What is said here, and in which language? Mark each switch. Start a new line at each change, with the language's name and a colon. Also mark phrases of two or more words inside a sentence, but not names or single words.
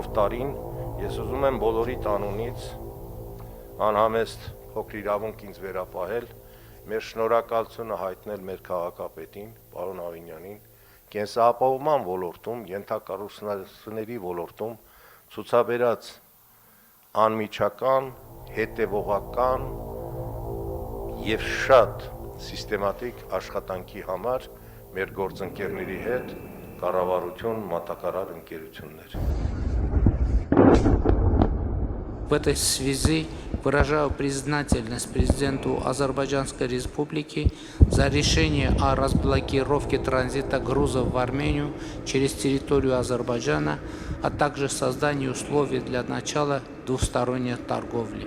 Armenian: տարին, ես ուզում եմ բոլորի տանունից անհամեստ փոքր իրավունք ինձ վերապահել, մեր շնորհակալությունը հայտնել մեր քաղաքապետին, պարոն Ավինյանին, կենսապահովման ոլորտում, ենթակառուցվածքների ոլորտում ցուցաբերած անմիջական, հետևողական եւ շատ սիստեմատիկ աշխատանքի համար մեր գործընկերների հետ կառավարություն, մատակարար ընկերություններ։
Russian: В этой связи выражаю признательность президенту Азербайджанской Республики за решение о разблокировке транзита грузов в Армению через территорию Азербайджана, а также создании условий для начала двусторонней торговли.